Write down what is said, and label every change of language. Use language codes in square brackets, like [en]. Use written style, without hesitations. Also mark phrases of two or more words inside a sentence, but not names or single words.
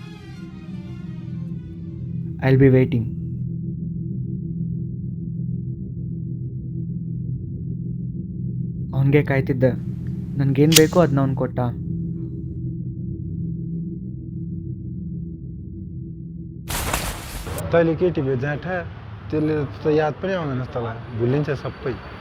[en] I'll be waiting. [kn] ಅವನಿಗೆ ಕಾಯ್ತಿದ್ದೆ. ನನಗೇನು ಬೇಕೋ ಅದನ್ನ ಅವ್ನು ಕೊಟ್ಟ. [ne] तैँले केटी भेट्छ त्यसले त याद पनि आउँदैन तँलाई, भुलिन्छ सबै.